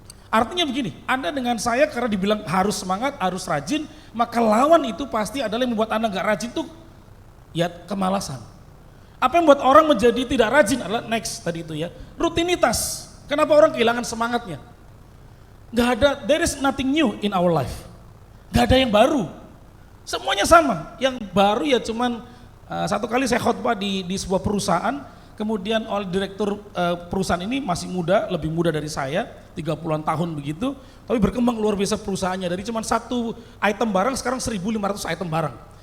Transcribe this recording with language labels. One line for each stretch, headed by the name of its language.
Indonesian: Artinya begini, Anda dengan saya karena dibilang harus semangat, harus rajin, maka lawan itu pasti adalah yang membuat Anda gak rajin tuh, ya kemalasan. Apa yang membuat orang menjadi tidak rajin adalah next tadi itu ya, rutinitas. Kenapa orang kehilangan semangatnya? Gak ada,
English: there is nothing new in our life.
Indonesian: Gak ada yang baru. Semuanya sama. Yang baru ya cuman satu kali saya khotbah di sebuah perusahaan, kemudian oleh direktur perusahaan ini masih muda, lebih muda dari saya, 30-an tahun begitu, tapi berkembang luar biasa perusahaannya. Dari cuman satu item barang sekarang 1.500 item barang.